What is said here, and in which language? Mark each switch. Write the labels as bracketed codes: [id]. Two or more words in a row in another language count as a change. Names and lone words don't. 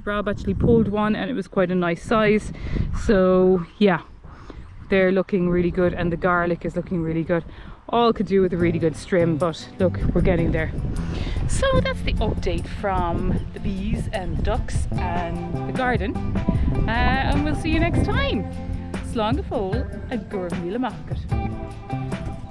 [en] Rob actually pulled one and it was quite a nice size. So yeah, they're looking really good, and the garlic is looking really good. All could do with a really good strim, but look, we're getting there. So that's the update from the bees and ducks and the garden. And we'll see you next time. [ga] Slán go fóill a gcuireadh míle maith agat.